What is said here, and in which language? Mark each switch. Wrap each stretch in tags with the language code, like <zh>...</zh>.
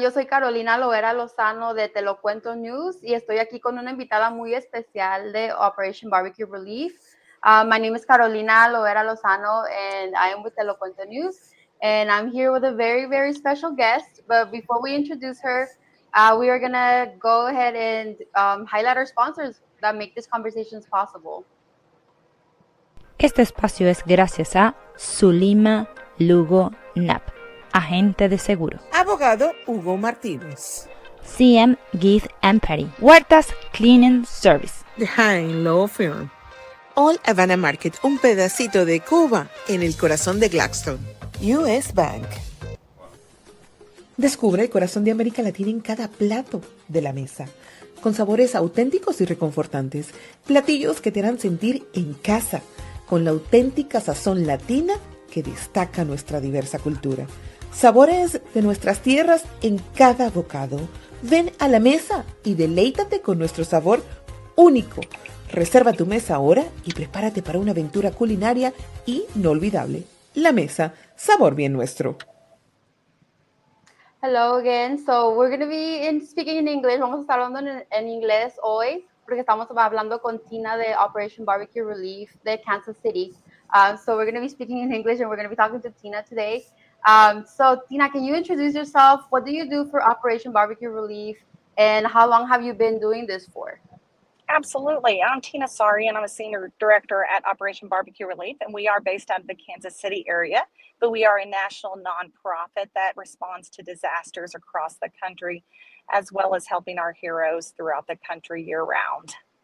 <es>Yo soy Carolina Loera Lozano de Te lo cuento News y estoy aquí con una invitada muy especial de Operation BBQ Relief.</es> <en>My name is Carolina Loera Lozano and I am with Te lo cuento News. And I'm here with a very, very special guest. But before we introduce her, we are going to go ahead and highlight our sponsors that make these conversations possible.</en> <es>Este espacio es gracias a Zulima Lugo Knapp, agente de seguro. Abogado Hugo Martínez. CM Gift Empathy, Huertas Cleaning Service. The Hine Law Firm. All Havana Market, un pedacito de Cuba en el corazón de Gladstone. US Bank. Descubre el corazón de América Latina en cada plato de la mesa, con sabores auténticos y reconfortantes, platillos que te harán sentir en casa, con la auténtica sazón latina que destaca nuestra diversa cultura. Sabores de nuestras tierras en cada bocado. Ven a la mesa y deleítate con nuestro sabor único. Reserva tu mesa ahora y prepárate para una aventura culinaria inolvidable. La mesa, sabor bien nuestro.</es> <en>Hello again. So we're going to be speaking in English.</en> <es>Vamos a estar hablando en inglés hoy porque estamos hablando con Tina de Operation BBQ Relief de Kansas City.</es> <en>So we're going to be speaking in English and we're going to be talking to Tina today. So Tina, can you introduce yourself? What do you do for Operation BBQ Relief and how long have you been doing this for? Absolutely. I'm Tina Sari, and I'm a senior director at Operation BBQ Relief, and we are based out of the Kansas City area, but we are a national nonprofit that responds to disasters across the country, as well as helping our heroes throughout the country year-round.</en>